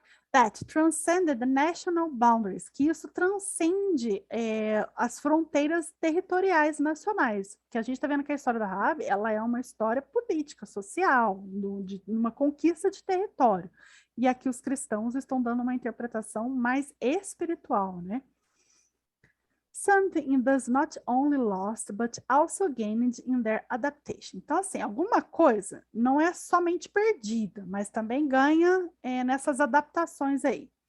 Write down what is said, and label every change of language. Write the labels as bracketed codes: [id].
[en] That transcended the national boundaries, [pt] que isso transcende as fronteiras territoriais nacionais. Que a gente está vendo que a história da Rabi, ela é uma história política, social, de uma conquista de território. E aqui os cristãos estão dando uma interpretação mais espiritual, né? [en] Something thus not only lost, but also gained in their adaptation. [pt] Então, assim, alguma coisa não é somente perdida, mas também ganha nessas adaptações aí.